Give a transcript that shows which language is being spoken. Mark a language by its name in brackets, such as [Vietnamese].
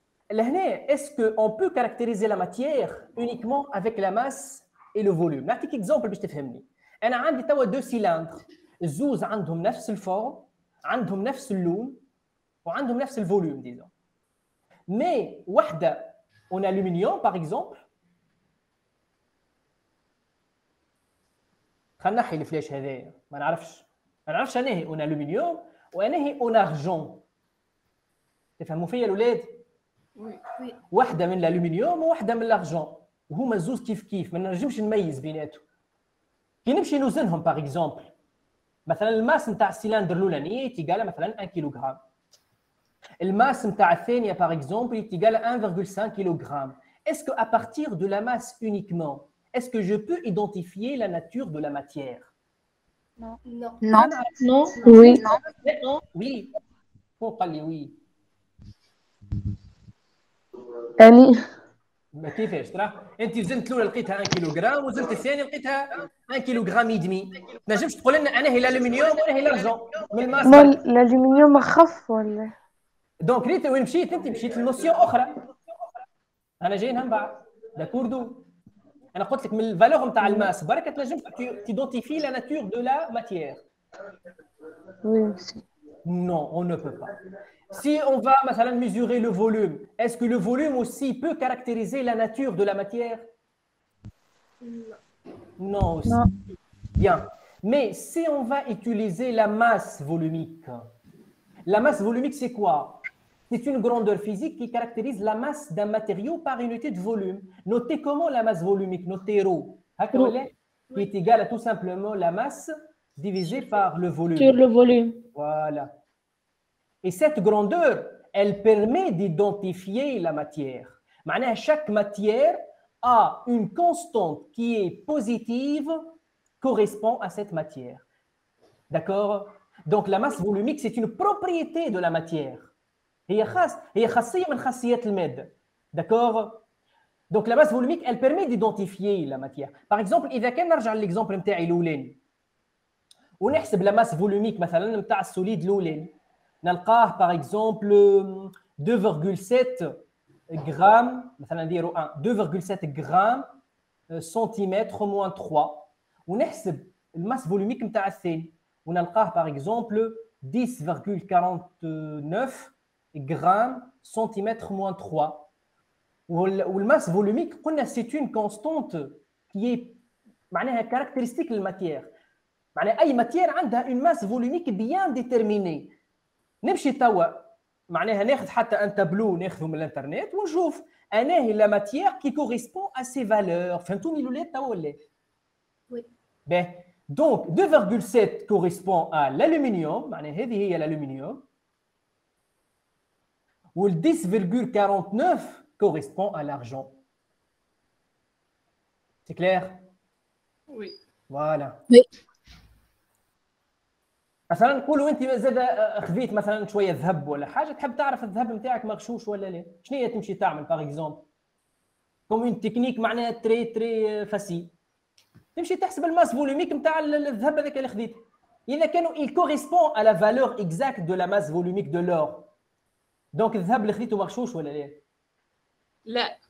[French] Est-ce qu'on peut caractériser la matière uniquement avec la masse et le volume? [Arabic] نعطيك exemple باش تفهمني. أنا عندي توا [French] deux cylindres. [Arabic] الزوز عندهم نفس الفورم، عندهم نفس اللون، وعندهم نفس الفوليوم [French] disons. Mais [Arabic] وحده [French] en aluminium par exemple. [Arabic] خلينا نحي الفلاش هذايا ما نعرفش انا هي [French] en aluminium [Arabic] وانا هي [French] en argent. [Arabic] تفهموا فيا الاولاد؟ [French] Oui. [Arabic] واحده من الالومنيوم وواحده من الارجون وهما زوز كيف كيف ما نجمش نميز بيناتهم. كي نمشي نوزنهم باغ اكزومبل مثلا الماس نتاع السيلندر الاولانيه تيقال مثلا 1 كيلوغرام. الماس نتاع الثانيه باغ اكزومبل تيقال 1,5 كيلوغرام. [French] Est-ce que à partir de la masse uniquement, est-ce que je peux identifier la nature de la matière? Non. Non. Non. Oui. Non. Oui. [Arabic] فوق قال لي وي. يعني ما كيفاش ترى انت وزنت الاولى لقيتها 1 كيلوغرام وزنت الثانيه لقيتها 1 كيلوغرام ودمي. ما نجمش تقول لنا انا هي الالومنيوم وانا هي الارجون من الماس. الألومنيوم أخف ولا؟ دونك ريت وين مشيت انت؟ مشيت لنوسيون اخرى. انا جاي من بعد داكوردو. انا قلت لك من الفالور نتاع الماس برك تنجم تيدونتيفي لا ناتور دو لا ماتيير. [French] Oui. Non, on ne peut pas. Si on va مثلا mesurer le volume, est-ce que le volume aussi peut caractériser la nature de la matière? Non aussi. Non. Bien. Mais si on va utiliser la masse volumique, la masse volumique c'est quoi? C'est une grandeur physique qui caractérise la masse d'un matériau par unité de volume. Notez comment la masse volumique, notez ρ, qui est égale à tout simplement la masse divisée par le volume. Sur le volume. Voilà. Et cette grandeur, elle permet d'identifier la matière. [Arabic] معناها [French] chaque matière a une constante qui est positive correspond à cette matière. D'accord? Donc la masse volumique, c'est une propriété de la matière. [Arabic] هي خاصية من خاصيات المادة. [French] D'accord? Donc la masse volumique, elle permet d'identifier la matière. Par exemple, [Arabic] إذا كان نرجع للإكزامبل نتاعي الأولاني ونحسب [French] la masse volumique [Arabic] مثلا نتاع السوليد الأولاني نلقاه [French] par exemple 2,7 grammes [Arabic] مثلا نديرو [French] 2,7 grammes centimètre moins 3 [Arabic] ونحسب الماس فولوميك نتاع الثاني ونلقاه [French] par exemple 10,49 grammes centimètre moins 3 [Arabic] والماس فولوميك قلنا [French] c'est une constante qui est [Arabic] معناها [French] caractéristique [Arabic] للماتيير. معناها اي ماتيير عندها [French] une masse volumique bien déterminée. [Arabic] نمشي توا معناها ناخذ حتى ان تابلو ناخذه من الانترنت ونشوف انا هي لا ماتيير كي كوريسبون ا سي فالور. فهمتوني الاولاد توا ولا؟ [French] وي. [Arabic] باهي دونك 2,7 كوريسبون ا الالومنيوم معناها هذه هي الالومنيوم وال 10,49 [French] correspond à l'argent. C'est clair? Oui. Voilà. Oui. [Arabic] مثلا نقولوا انت زاد خذيت مثلا شويه ذهب ولا حاجه، تحب تعرف الذهب نتاعك مغشوش ولا لا، شنو هي تمشي تعمل باغ اكزومبل كوم اون تكنيك معناها تري فاسيل، تمشي تحسب الماس فولوميك نتاع الذهب هذاك اللي خذيته. اذا كانوا [French] il correspond à la valeur exacte de la masse volumique de l'or، [Arabic] دونك الذهب اللي خذيته مغشوش ولا لا؟